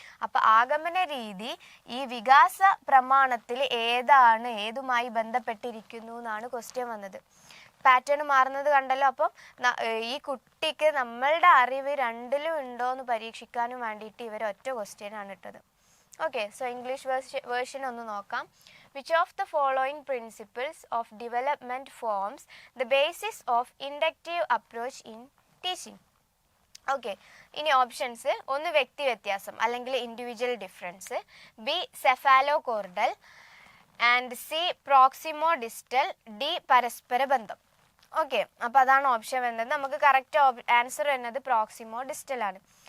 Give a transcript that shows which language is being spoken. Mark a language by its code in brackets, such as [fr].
[ml] അപ്പം ആഗമന രീതി ഈ വികാസ പ്രമാണത്തിൽ ഏതുമായി ബന്ധപ്പെട്ടിരിക്കുന്നു എന്നാണ് ക്വസ്റ്റ്യൻ വന്നത്. പാറ്റേൺ മാറുന്നത് കണ്ടല്ലോ. അപ്പം ഈ കുട്ടിക്ക് നമ്മളുടെ അറിവ് രണ്ടിലും ഉണ്ടോ എന്ന് പരീക്ഷിക്കാനും വേണ്ടിയിട്ട് ഇവർ ഒറ്റ ക്വസ്റ്റ്യനാണ് ഇട്ടത്. ഓക്കെ, സോ ഇംഗ്ലീഷ് വേർഷൻ ഒന്ന് നോക്കാം. [en] Which of the following principles of development forms the basis of inductive approach in teaching? [ml] Okay, ഇനി ഓപ്ഷൻസ്. ഒന്ന് വ്യക്തി വ്യത്യാസം അല്ലെങ്കിൽ individual difference, B സെഫാലോകോർഡൽ, and C പ്രോക്സിമോ distal, D പരസ്പര ബന്ധം. ഓക്കെ, അപ്പോൾ അതാണ് ഓപ്ഷൻ വരുന്നത്. നമുക്ക് കറക്റ്റ് ആൻസർ വരുന്നത് പ്രോക്സിമോ ഡിസ്റ്റൽ ആണ്.